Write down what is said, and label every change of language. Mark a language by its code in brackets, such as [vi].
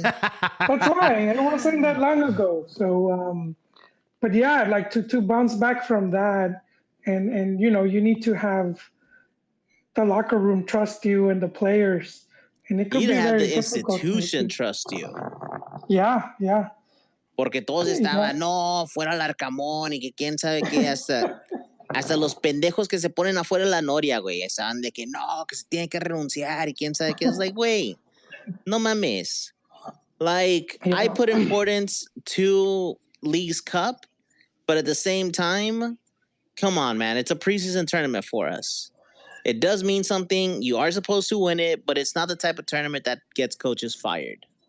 [en] That's why it wasn't that long ago. So, but yeah, like to bounce back from that, and you need to have the locker room trust you and the players, and it could you be have very the institution trust you. Yeah. [es] Porque todos estaban, no, fuera el Arcamón y que quién sabe qué, hasta los pendejos que se ponen afuera de la Noria, güey, estaban de que no, que se tiene que renunciar y quién sabe qué. [en] It's like, güey, no mames. Like, I put importance to League's Cup, but at the same time, come on, man, it's a preseason tournament for us. It does mean something. You are supposed to win it, but it's not the type of tournament that gets coaches fired.